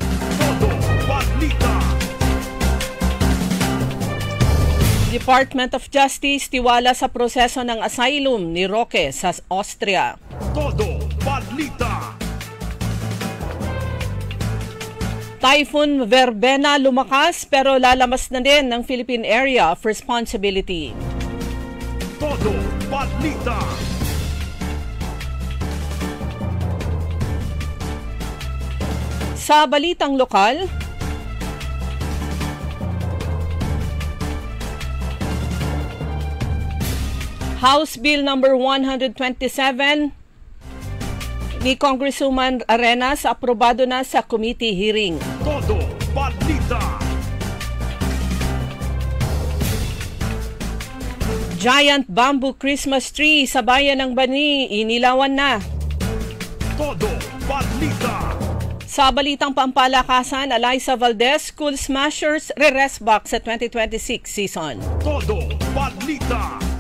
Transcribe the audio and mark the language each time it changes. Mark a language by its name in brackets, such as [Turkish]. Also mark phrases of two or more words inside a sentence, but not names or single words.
[Filipino] Department of Justice tiwala sa proseso ng asylum ni Roque sa Austria. Todo balita. Typhoon Verbena lumakas pero lalamas na din ng Philippine Area of Responsibility. Todo balita. Sa balitang lokal, House Bill number 127 ni Congresswoman Arenas aprobado na sa [English] committee hearing. [Filipino] Todo balita. [English] Giant bamboo Christmas tree [Filipino] sa bayan ng Bani inilawan na. Todo balita. Sa balitang pampalakasan, Eliza Valdez, School Smashers re-rest back sa 2026 season. Todo balita.